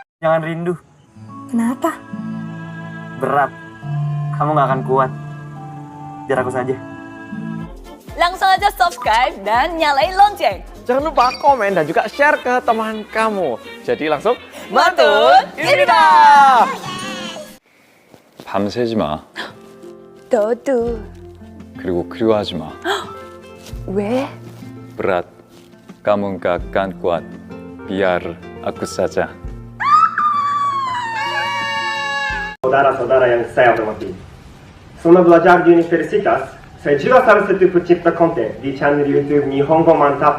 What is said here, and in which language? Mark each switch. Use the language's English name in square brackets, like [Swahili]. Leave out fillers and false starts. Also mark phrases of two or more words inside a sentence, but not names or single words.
[Indonesian] jangan rindu. Kenapa? Berat. Kamu gak akan kuat. Biar aku saja. Langsung aja subscribe dan nyalain lonceng. Jangan lupa komen dan juga share ke teman kamu. Jadi langsung [Korean] 만두입니다. 밤새지 마. 너도. 그리고 그리워하지 마. 왜? [Indonesian] Berat. Kamu gak akan kuat. Biar aku saja. Saudara-saudara yang saya hormati, selama belajar di universitas, saya juga salah satu pencipta konten di channel YouTube Nihongo Mantap.